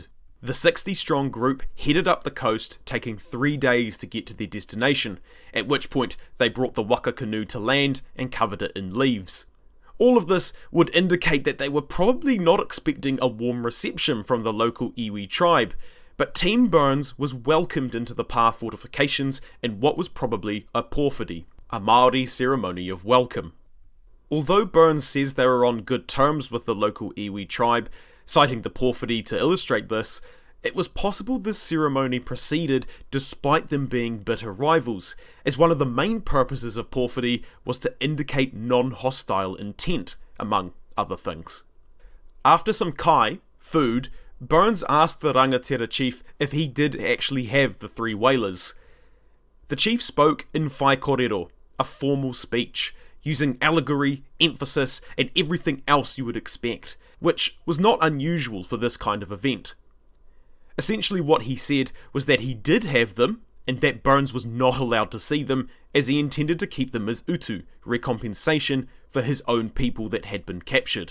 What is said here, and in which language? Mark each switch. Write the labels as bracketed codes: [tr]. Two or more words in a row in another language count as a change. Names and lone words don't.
[en] The 60-strong group headed up the coast, taking 3 days to get to their destination, at which point they brought the waka canoe to land and covered it in leaves. All of this would indicate that they were probably not expecting a warm reception from the local iwi tribe, but Team Burns was welcomed into the pa fortifications in what was probably a pōwhiri, a Māori ceremony of welcome. Although Burns says they were on good terms with the local iwi tribe, citing the pōwhiri to illustrate this, it was possible this ceremony proceeded despite them being bitter rivals, as one of the main purposes of pōwhiri was to indicate non-hostile intent, among other things. After some kai, food, Burns asked the rangatira chief if he did actually have the 3 whalers. The chief spoke in [mi] whai kōrero, [en] a formal speech, using allegory, emphasis, and everything else you would expect, which was not unusual for this kind of event. Essentially what he said was that he did have them, and that Burns was not allowed to see them, as he intended to keep them as utu, recompensation for his own people that had been captured.